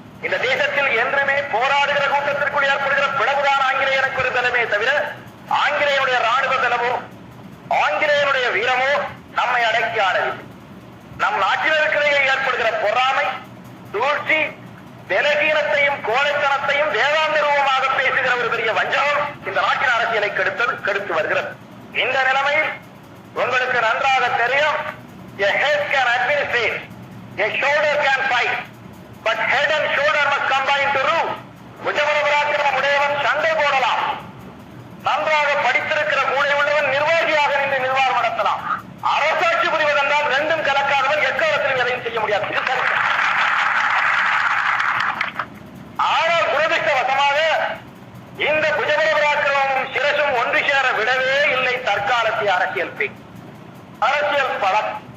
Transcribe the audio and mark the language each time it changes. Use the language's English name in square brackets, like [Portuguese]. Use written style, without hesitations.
[Tamil] இந்த தேசத்தில் என்றுமே போராடுகிற கூட்டத்திற்குள் ஏற்படுகிற பிளவுதான் ஆங்கிலேயனுக்கு ஒரு தலைமே தவிர ஆங்கிலேயனுடைய ராணுவ தளமோ ஆங்கிலேயனுடைய வீரமோ நம்மை அடக்கி ஆடவில்லை. நம் நாட்டினருக்கிடையே ஏற்படுகிற பொறாமை, சூழ்ச்சி, பலகீனத்தையும் கோழைத்தனத்தையும் வேதாந்த ரூபமாக பேசுகிற ஒரு பெரிய வஞ்சகம் இந்த நாட்டின் அரசியலை கெடுத்து வருகிறது. இந்த நிலைமையில் உங்களுக்கு நன்றாக தெரியும், [English] a head can administrate, a shoulder can fight, but head and shoulder must combine to rule. [Tamil] புஜபலபராக்கிரமம் உடையவன் சண்டை போடலாம், நன்றாக படித்திருக்கிற மூளை உள்ளவன் நிர்வாகியாக நின்று நிர்வாகம் நடத்தலாம். அரசாட்சி புரிவதென்றால் ரெண்டும் கலக்காதவன் எக்காலத்திலும் எதையும் செய்ய முடியாது. ஆனால் துரதிருஷ்டவசமாக இந்த புஜபலபராக்கிரமும் சிரசும் ஒன்று சேர விடவே இல்லை தற்காலத்திய அரசியல் பலம்.